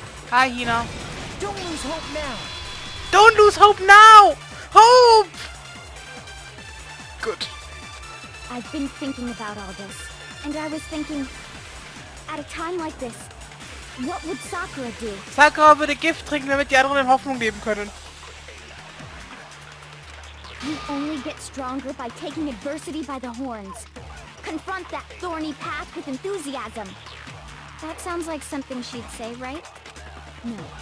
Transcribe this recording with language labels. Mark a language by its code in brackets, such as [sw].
[en] hi Hina. Don't lose hope now. Don't lose hope now! Hope! Gut. I've been thinking about all this, and I was thinking, at a time like this, what would Sakura do? [de] Sakura würde Gift trinken, damit die anderen in Hoffnung leben können. [en] You only get stronger by taking adversity by the horns. Confront that thorny path with enthusiasm. That sounds like something she'd say, right? No.